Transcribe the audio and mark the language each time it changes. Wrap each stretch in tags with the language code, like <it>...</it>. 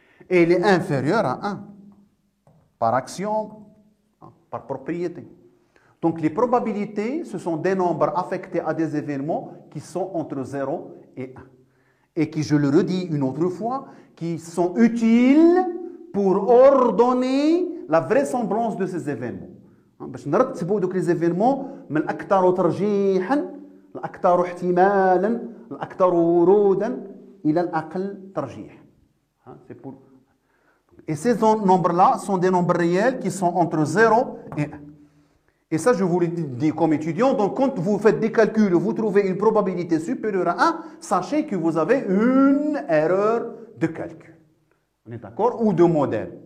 <fr>Et elle est inférieure à 1. Par axiome, par propriété. Donc les probabilités, ce sont des nombres affectés à des événements qui sont entre 0 et 1. Et qui, je le redis une autre fois, qui sont utiles pour ordonner la vraisemblance de ces événements.</fr> <ar>باش نرتبوا دوك les événements من الأكثر ترجيحا الأكثر احتمالا الأكثر ورودا إلى الأقل ترجيح.</ar> <fr>C'est pour... Et ces nombres-là sont des nombres réels qui sont entre 0 et 1. Et ça, je vous le dis comme étudiant. Donc, quand vous faites des calculs, vous trouvez une probabilité supérieure à 1, sachez que vous avez une erreur de calcul. On est d'accord? Ou de modèle.</fr>